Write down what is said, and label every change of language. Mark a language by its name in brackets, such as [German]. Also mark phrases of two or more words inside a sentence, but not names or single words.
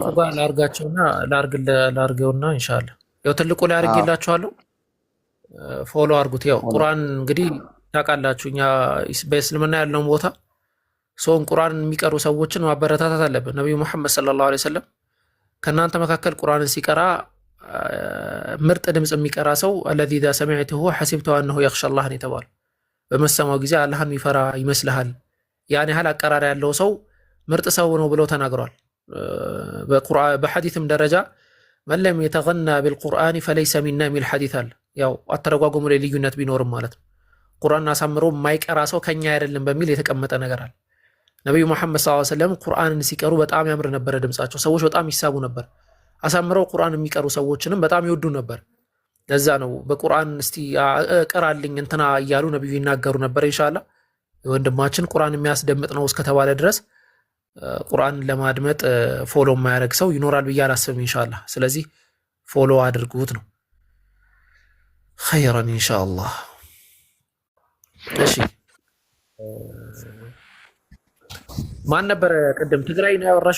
[Amharic] አድርጋቸውና ላርገውና ኢንሻአላህ ያው ትልቁ ላይ አድርጌላችኋለሁ። ፎሎ አድርጉት። ያው ቁርአን እንግዲህ ታውቃላችሁ እኛ በእስልምና ያለውን ቦታ ሰውን ቁርአን የሚቀሩ ሰዎችን ማበረታታት አለብን። ነብዩ መሐመድ [Arabic] صلى الله عليه وسلم [Amharic] ከናንተ መካከል ቁርአንን ሲቀራ ምርጥ ድምጽ የሚቀራ ሰው [Arabic] الذي اذا سمعته حسبته انه يخشى الله [Amharic] የተባለ በመሰማው ጊዜ አላህን የሚፈራ ይመስልሃል? ያን ያህል አቀራር ያለው ሰው ምርጥ ሰው ነው ብለው ተናግሯል። በሐዲስም ደረጃ [Arabic] من لم يتغنى بالقرآن فليس منا [Amharic] የሚል ሐዲስ አለ። ያው አተረጓጉሙ ላይ ልዩነት ቢኖርም ማለት ነው። ቁርአን አሳምሮ የማይቀራ ሰው ከኛ አይደለም በሚል የተቀመጠ ነገር አለ። ነብዩ መሐመድ [Arabic] صلى الله عليه [Amharic] ወሰለም ቁርአንን ሲቀሩ በጣም ያምር ነበር ድምጻቸው። ሰዎች በጣም ይሳቡ ነበር። አሳምረው ቁርአን የሚቀሩ ሰዎችንም በጣም ይወዱ ነበር። ለዛ ነው በቁርአን እስቲ ቀራልኝ እንትና እያሉ ነብዩ ይናገሩ ነበር። ኢንሻአላህ ወንድማችን ቁርአን የሚያስደምጥ ነው እስከተባለ ድረስ ቁርአን ለማድመጥ ፎሎ የማያደርግ ሰው ይኖራል ብዬ አላስብም ኢንሻአላህ። ስለዚህ ፎሎ አድርጉት ነው [Arabic] خيرا إن شاء الله። [Amharic] እሺ ማን ነበር ቅድም ትግራይ ነው ያወራሽው?